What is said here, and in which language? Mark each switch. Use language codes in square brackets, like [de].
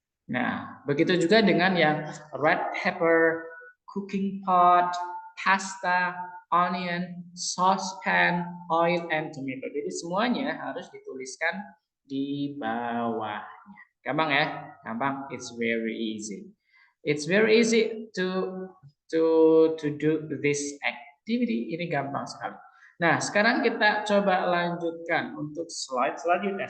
[id] Nah, begitu juga dengan yang red pepper, cooking pot, pasta, onion, saucepan, oil, and tomato. Jadi semuanya harus dituliskan di bawahnya. Gampang ya? Gampang. [en] It's very easy. It's very easy to do this activity. [id] Ini gampang sekali. Nah, sekarang kita coba lanjutkan untuk slide selanjutnya.